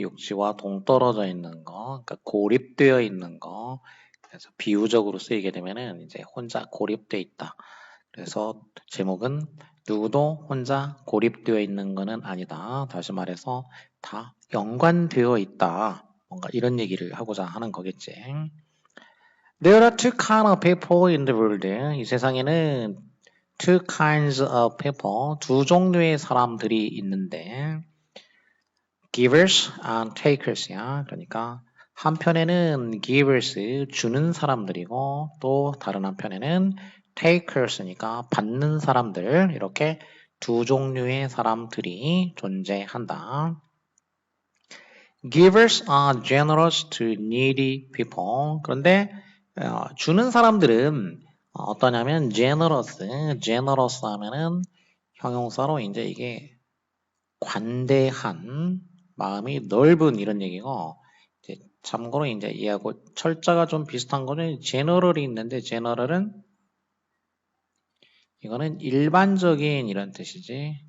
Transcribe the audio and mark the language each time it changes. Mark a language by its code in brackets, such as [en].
[ko] 육지와 동떨어져 있는 거. 그러니까 고립되어 있는 거. 그래서 비유적으로 쓰이게 되면은 이제 혼자 고립되어 있다. 그래서 제목은 누구도 혼자 고립되어 있는 것은 아니다. 다시 말해서 다 연관되어 있다. 뭔가 이런 얘기를 하고자 하는 거겠지. [en] There are two kinds of people in the world. [ko] 이 세상에는 [en] two kinds of people, [ko] 두 종류의 사람들이 있는데 [en] givers and takers야. [ko] 그러니까 한편에는 givers, 주는 사람들이고 또 다른 한편에는 takers니까 받는 사람들, 이렇게 두 종류의 사람들이 존재한다. [en] Givers are generous to needy people. [ko] 그런데 주는 사람들은 어떠냐면 generous 하면은 형용사로 이제 이게 관대한, 마음이 넓은 이런 얘기고, 이제 참고로 이제 얘하고 철자가 좀 비슷한 거는 general이 있는데 general은 이거는 일반적인 이런 뜻이지.